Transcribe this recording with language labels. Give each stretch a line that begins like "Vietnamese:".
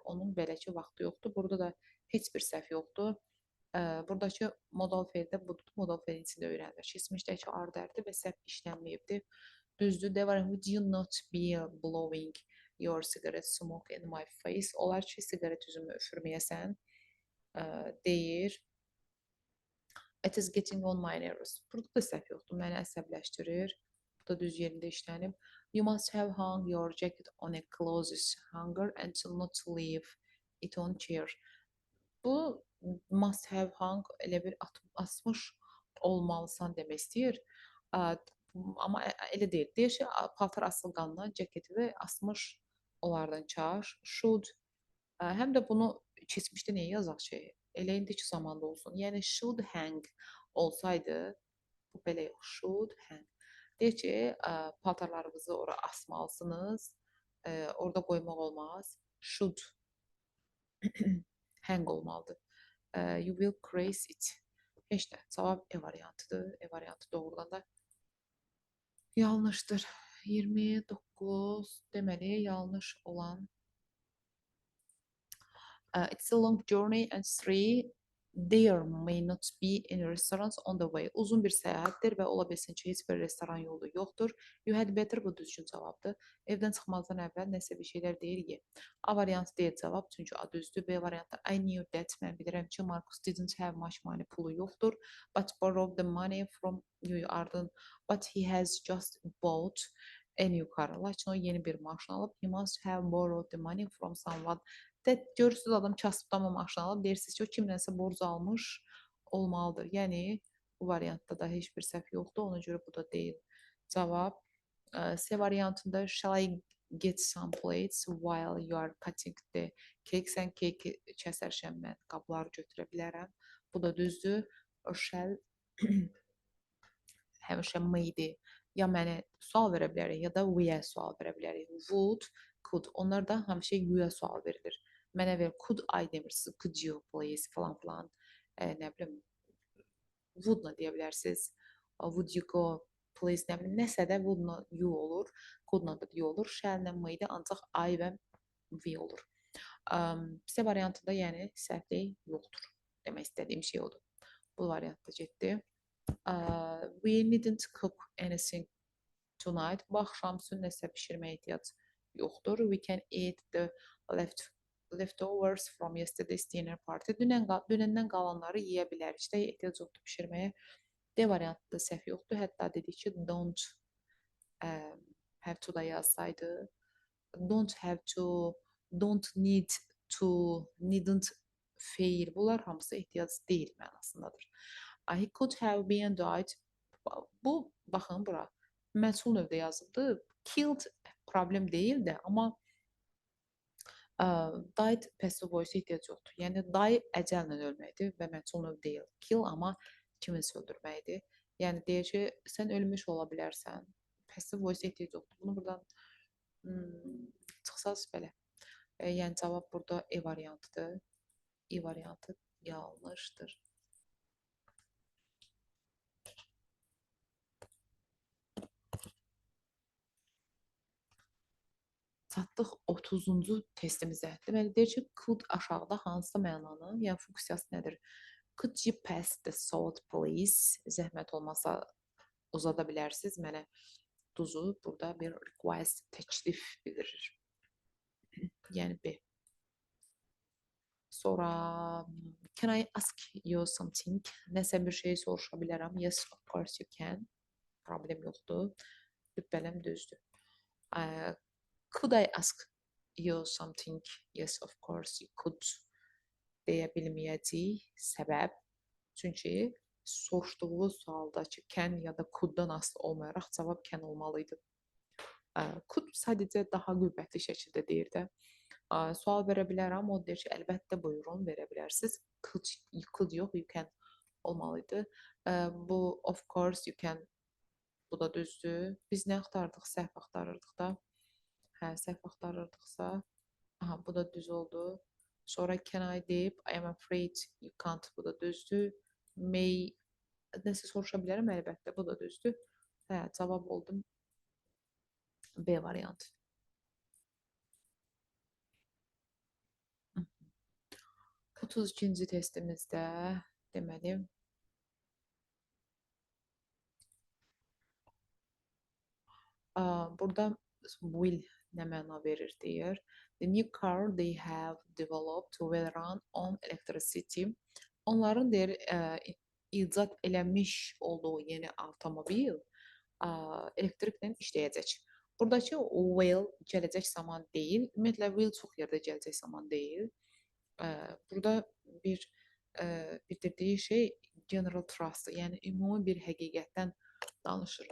Azerbaijani: Onun belə ki, vaxtı yoxdur. Burada da heç bir səhv yoxdur. Buradakı modal feildə budur. Modal feilin içində öyrənilir. Keçmişdəki are dərdi və səhv işlənməyibdir. Düzdür, de var.
English: Would you not be blowing your cigarette smoke in my face?
Azerbaijani: Olar ki, siqaret üzümü üfürməyəsən deyir.
English: It is getting on my nerves.
Azerbaijani: Burada da səhv yoxdur. Məni əsəbləşdirir. Bu da düz yerində işlənib.
English: You must have hung your jacket on a closest hanger and not leave it on chair.
Azerbaijani: Bu must have hung elə bir asmış olmalısan demək istəyir. Amma elə deyil. Deyir ki, paltar asılqandan ceketi və asmış onlardan çaş. Should. Həm də bunu keçmişdə niyə yazaq ki? Elə indiki zamanda olsun. Yəni should hang olsaydı, bu belə yox.
English: Should hang.
Azerbaijani: Deyir ki, paltarlarınızı ora asmalısınız. Orada qoymaq olmaz. Should hang olmalıdır.
English: You will crease it.
Azerbaijani: Heç də. Cavab E variantıdır. E variantı doğrudan da yanlışdır. 29 deməli yanlış olan.
English: It's a long journey and 3 there may not be any restaurants on the way.
Azerbaijani: Uzun bir səyahətdir və ola bilsin ki, heç bir restoran yolu yoxdur.
English: You had better
Azerbaijani: bu düzgün cavabdır. Evdən çıxmazdan əvvəl nəsə bir şeylər deyir ye. A variantı deyil cavab, çünki A düzdür. B variantı
English: I knew that.
Azerbaijani: Mən bilirəm ki, Marcus
English: didn't have much money.
Azerbaijani: Pulu yoxdur.
English: But borrowed the money from you ardın. But he has just bought a new car.
Azerbaijani: Lakin o yeni bir maşın alıb.
English: He must have borrowed the money from someone.
Azerbaijani: Görürsünüz adam kasıbdan o maşını alıb, deyirsiniz ki, o kimdənsə borc almış olmalıdır. Yəni, bu variantda da heç bir səhv yoxdur, ona görə bu da deyil. Cavab C variantında
English: shall I get some plates while you are cutting the cake?
Azerbaijani: Sən keki kəsərkən mən qabları götürə bilərəm. Bu da düzdür. O shall həmişə may-dir. Ya mənə sual verə bilərik, ya da we-ə sual verə bilərik. Would, could. Onlar da həmişə you-ə sual verilir. Mənə ver, could I demirsiniz,
English: could you please
Azerbaijani: falan filan, nə bilim, would-la deyə bilərsiniz,
English: would you go please,
Azerbaijani: nə bilim, nəsə də would-la you olur, could-la da you olur, shall-la may-də ancaq I və we olur. C variantında yəni səhvlik yoxdur. Demək istədiyim şey odur. Bu variantda getdi.
English: We needn't cook anything tonight.
Azerbaijani: Bu axşam üçün nəsə bişirməyə ehtiyac yoxdur.
English: We can eat the leftovers from yesterday's dinner party.
Azerbaijani: Dünəndən qalanları yeyə bilərik. İşte ehtiyac yoxdur bişirməyə. D variantında səhv yoxdur. Hətta dedik ki, don't have to da yazsaydı.
English: Don't have to, don't need to, needn't fail.
Azerbaijani: Bunlar hamısı ehtiyac deyil mənasındadır.
English: He could have been died.
Azerbaijani: Bu, baxın bura, məsul növdə yazıldı. Killed problem deyil də, amma died passive voice ehtiyac yoxdur. Yəni die əcəllə ölməkdir və məsul növ deyil. Kill amma kiminsə öldürməkdir. Yəni deyir ki, sən ölmüş ola bilərsən. Passive voice ehtiyac yoxdur. Bunu buradan çıxsaz belə. Yəni cavab burada E variantıdır. E variantı yanlışdır. Çatdıq 30-cu testimizə. Deməli, deyir ki, could aşağıda hansısa mənanı, yəni funksiyası nədir?
English: Could you pass the salt, please?
Azerbaijani: Zəhmət olmasa uzada bilərsiniz. Mənə duzu burada bir request, təklif bildirir. Yəni B. Sonra,
English: can I ask you something?
Azerbaijani: Nəsə bir şey soruşa bilərəm.
English: Yes, of course you can.
Azerbaijani: Problem yoxdur. Lübbələm düzdür.
English: Could I ask you something? Yes, of course you could.
Azerbaijani: Deyə bilməyəcəyik. Səbəb. Çünki soruşduğu sualdakı can ya da could-dan asılı olmayaraq cavab can olmalıydı. Could sadəcə daha qüvvətli şəkildə deyir də. Sual verə bilərəm. O deyir ki, əlbəttə buyurun, verə bilərsiniz. Could yox, you can olmalıydı. Bu,
English: of course you can.
Azerbaijani: Bu da düzdür. Biz nə axtardıq? Səhv axtarırdıq da. Səhv axtarırdıqsa, bu da düz oldu. Sonra can I deyib,
English: I am afraid you can't.
Azerbaijani: Bu da düzdür. May, nəsə soruşa bilərəm, əlbəttə. Bu da düzdür. Cavab oldum. B variantı. 32-ci testimizdə deməli burada will nə məna verir deyir.
English: The new car they have developed will run on electricity.
Azerbaijani: Onların deyir icat eləmiş olduğu yeni avtomobil elektriklə işləyəcək. Buradakı will gələcək zaman deyil. Ümumiyyətlə will çox yerdə gələcək zaman deyil. Burada bildirdiyi şey general trust, yəni ümumi bir həqiqətdən danışır.